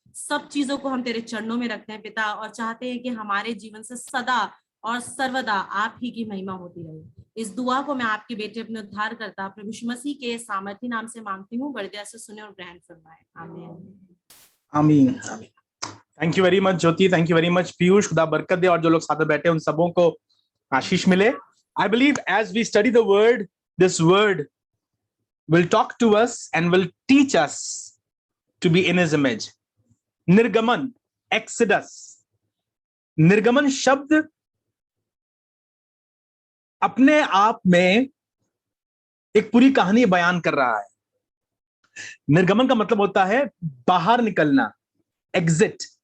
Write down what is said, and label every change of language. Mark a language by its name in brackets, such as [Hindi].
[Hindi] सब चीजों को हम तेरे चरणों में रखते हैं पिता, और चाहते हैं कि हमारे जीवन से सदा और सर्वदा आप ही की महिमा होती रहे। इस दुआ को मैं आपके बेटे अपने उद्धार करता प्रभु यीशु मसीह के सामर्थी नाम से मांगती हूँ, बड़े दया से सुने और ग्रहण फरमाए। आमीन आमीन। [English] thank you very much [Hindi] Jyoti, thank you very much Piyush. खुदा बरकत दे, और जो लोग साथ में बैठे उन सबों को आशीष मिले। [English] I believe as we study the word, this word will talk to us and will teach us to be in his image. [Hindi] निर्गमन, एक्सोडस। निर्गमन शब्द अपने आप में एक पूरी कहानी बयान कर रहा है। निर्गमन का मतलब होता है बाहर निकलना, एग्जिट।